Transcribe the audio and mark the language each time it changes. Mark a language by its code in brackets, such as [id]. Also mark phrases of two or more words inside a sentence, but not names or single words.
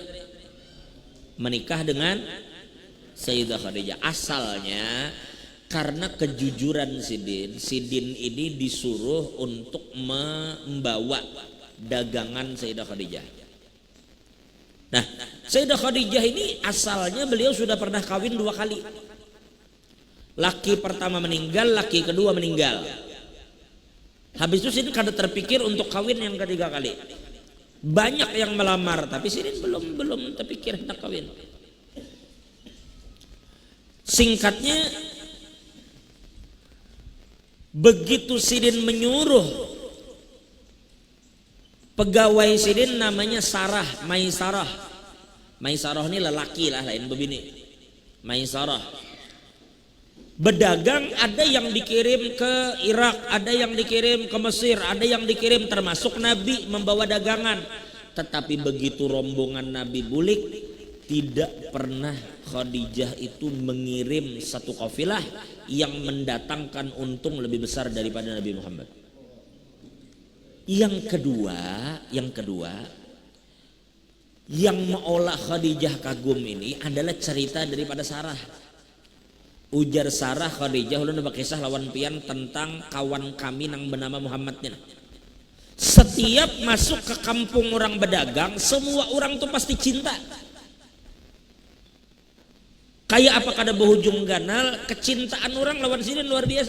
[bjn] Menikah dengan Sayyidah Khadijah. Asalnya karena kejujuran Sidin ini disuruh untuk membawa dagangan Sayyidah Khadijah. Nah, Sayyidah Khadijah ini asalnya beliau sudah pernah kawin 2 kali. Laki pertama meninggal, laki kedua meninggal. Habis itu Sidin kada terpikir untuk kawin yang ketiga kali. Banyak yang melamar, tapi Sidin belum terpikir hendak kawin. Singkatnya, begitu Sidin menyuruh pegawai Sidin namanya Sarah, Maisarah. Maisarah ini lelaki lah, lain begini. Maisarah. Berdagang, ada yang dikirim ke Irak, ada yang dikirim ke Mesir, ada yang dikirim termasuk Nabi membawa dagangan. Tetapi begitu rombongan Nabi bulik, tidak pernah Khadijah itu mengirim satu kafilah yang mendatangkan untung lebih besar daripada Nabi Muhammad. Yang kedua yang mengolah Khadijah kagum ini adalah cerita daripada Sarah. Ujar Sarah, Khadijah ulun berkisah lawan pian tentang kawan kami yang bernama Muhammad ini. Setiap masuk ke kampung orang berdagang, semua orang tuh pasti cinta. Kayak apa kada berujung ganal, kecintaan orang lawan sini luar biasa.